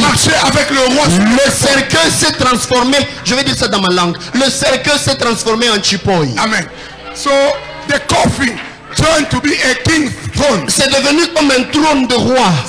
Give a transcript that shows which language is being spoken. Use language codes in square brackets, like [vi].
[fr] marchait avec le roi sur Le cercueil s'est transformé, je vais dire ça dans ma langue, le cercueil s'est transformé en chipoy. Amen. [en] So the coffin turned to be a king throne. [fr] C'est devenu comme un trône de roi.